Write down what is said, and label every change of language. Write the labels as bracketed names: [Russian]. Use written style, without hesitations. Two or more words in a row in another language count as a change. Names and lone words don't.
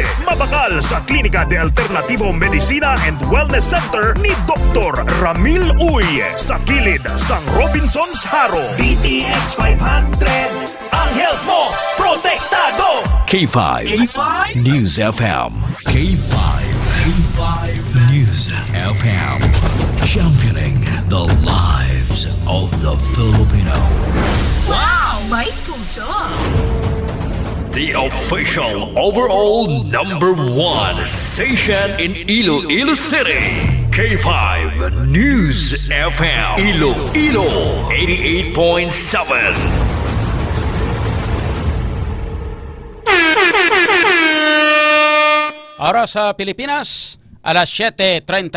[Hiligaynon] Mabakal sa Klinika de Alternativo Medicina and Wellness Center ni Dr. Ramil Uy sa kilid sang Robinson's Haro. DTX 500 ang health mo protektado. K5. News FM. K5. News FM. [English] Championing the lives of the Filipino. [Filipino] Wow! May puso! [English] The official overall #1 station in Iloilo City. K5 News FM. Iloilo 88.7. [Hiligaynon] Oras sa Pilipinas, alas 7:38.